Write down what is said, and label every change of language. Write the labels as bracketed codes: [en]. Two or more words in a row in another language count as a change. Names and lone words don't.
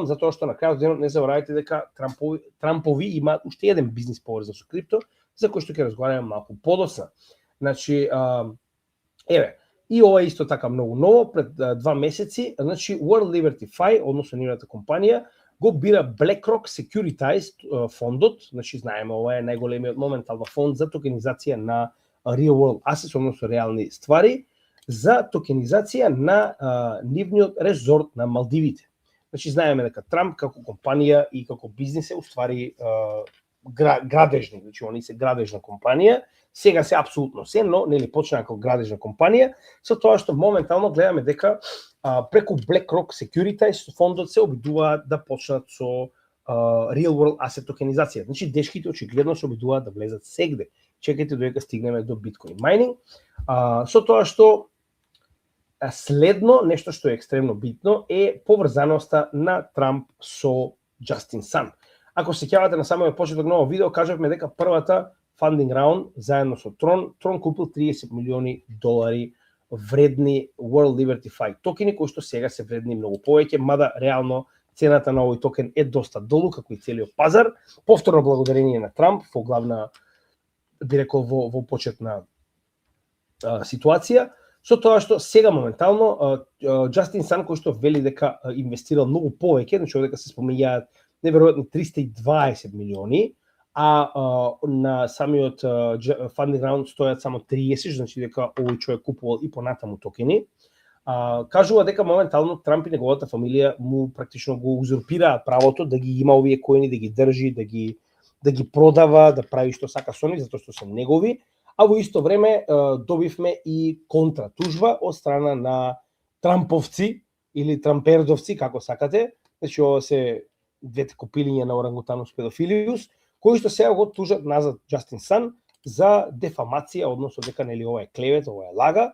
[mk] Затоа што на крајот денот не заборавајте дека Трампови имаат уште еден бизнис поврзан со крипто, за кој што ќе разговараме малку подоцна. Значи, еве, и ова исто така многу ново, пред 2 месеци, значи World Liberty Fi, односно нивната компанија, го бира BlackRock Securitized фондот, значи знаеме ова е најголемиот моментално фонд за токенизација на [en] real world assets, [mk] односно реални ствари, за токенизација на нивниот резорт на Малдивите. Значи знаеме дека Трамп како компанија и како бизнис е уствари градежни, значи они се градежна компанија, сега се апсолутно се, но нели почна како градежна компанија, со тоа што моментално гледаме дека преку BlackRock Securities фондот се обидуваат да почнат со [en] real world asset [mk] токенизација. Значи дешките очигледно се обидуваат да влезат сегде. Чекајте додека стигнеме до биткоин майнинг. Со тоа што следно, нешто што е екстремно битно, е поврзаноста на Трамп со Justin Sun. Ако се сеќавате на самиот почеток на овој видео, кажавме дека првата [en] funding round [mk] заедно со Трон купил $30 милиони вредни World Liberty Fi токени, кои што сега се вредни многу повеќе, мада реално цената на овој токен е доста долу, како и целиот пазар, повторно благодарение на Трамп, во главна, би рекол, во почетна ситуација, со тоа што сега моментално Justin Sun, кој што вели дека инвестирал многу повеќе, значи дека се спомењаат неверојатни 320 милиони, а на самиот [en] funding round [mk] стојат само 30, значи дека овој човек купувал и понатаму токени. Кажува дека моментално Трамп и неговата фамилија му практично го узурпираат правото да ги има овие коини, да ги држи, да ги продава, да прави што сака со нив, затоа што се негови, а во исто време добивме и контратужба од страна на трамповци или трампердовци, како сакате, значи ова се двете копилиња на орангутанус педофилиус, кои што сега го тужат назад Justin Sun за дефамација, односно дека нели ова е клевет, ова е лага.